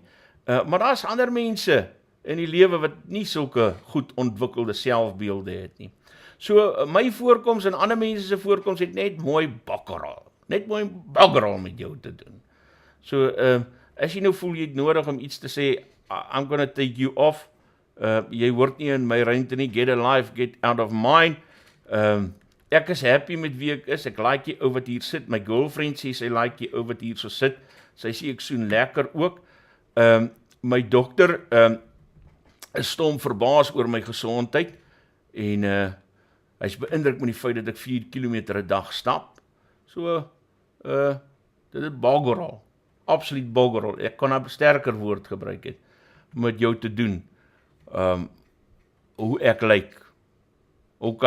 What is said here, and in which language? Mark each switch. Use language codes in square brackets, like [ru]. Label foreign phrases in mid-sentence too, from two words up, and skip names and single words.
[af] Maar daar is ander mense in die lewe wat nie sulke goed ontwikkelde selfbeelde het nie. So my voorkoms en ander mense se voorkoms het net mooi bakkeral met jou te doen. So as jy nou voel jy het nodig om iets te sê, [en] I'm gonna take you off, [af] Jy hoort nie in my ruimte nie, [en] get a life, get out of mine. [af] Ek is [en] happy [af] met wie ek is, ek like die ou wat hier sit, my girlfriend sê, sy like die ou wat hier so sit, sy sê ek soen lekker ook. My dokter is stom verbaas oor my gesondheid, en hy is beïndruk met die feit dat ek 4 kilometer 'n dag stap, so, dit is boggerol, absoluut boggerol, ek kan 'n sterker woord gebruik het, om met jou te doen, hoe ek lyk, ok.